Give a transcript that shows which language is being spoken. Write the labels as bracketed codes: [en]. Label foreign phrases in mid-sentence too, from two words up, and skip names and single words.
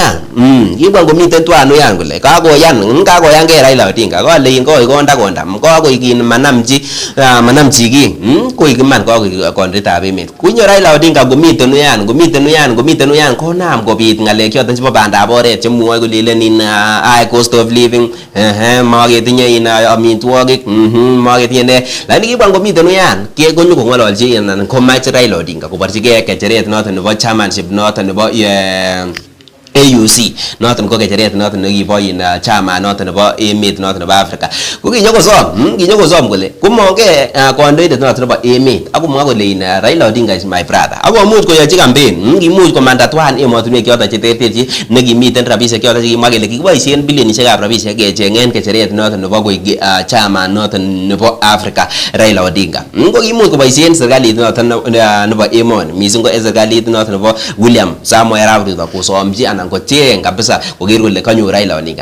[kln] uyan kole kakoyangei Raila Odinga kolein kondakondam kokoik manamchi ki koik iman kokoik kondoitab emet kunyo Raila Odinga ngomiten uyan konam kobit ngalek choton chebo bandab oret chemwoe kolelen [en] high cost of living [kln] maketinye amitwogik maketinye ne lakini kibwa ngomiten uyan konyo kongololchi anan komach Raila Odinga koborchigei kecheret noton nebo chairmanship noton nebo AUC noton ko kecheret noton nekibo chama noton nebo emet noton nebo Africa ko kinyokosom kole komonge kondoindet noton nebo emet akomwa kole Raila Odinga [en] is my brother [kln] akomuch koyochi campaign kimuch komanda twan emotinwek choton cheterterchin nekimiten rabisiek choton chekimwa kele kikiboisien bilionisiekab rabisiek kechengen kecheret noton nebo koik chama noton nebo Africa Raila Odinga ko kimuch koboisien serikalit noton nebo emoni mising ko serikalit noton nebo William Samoei Arap Ruto kosomchi anan kocheng kabisa koker kole kanyor Raila Odinga.